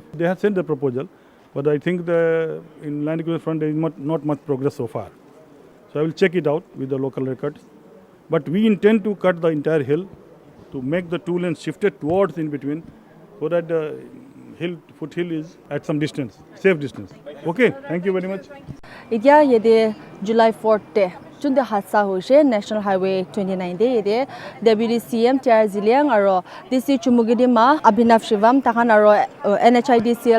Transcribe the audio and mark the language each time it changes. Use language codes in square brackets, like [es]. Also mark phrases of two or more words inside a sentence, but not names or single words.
[en] They have sent the proposal, but I think in land acquisition front there is not much progress so far. So I will check it out with the local records. But we intend to cut the entire hill to make the 2 lanes shifted towards in between so that the foothill is at some distance, safe distance. Okay, thank you very much. [nag] Idya yede July 4th te chunde hadsa hoise National Highway 29 de yede Deputy CM Zeliang aro DC CHUMOUKEDIMA Abhinav Shivam takan aro NHIDCL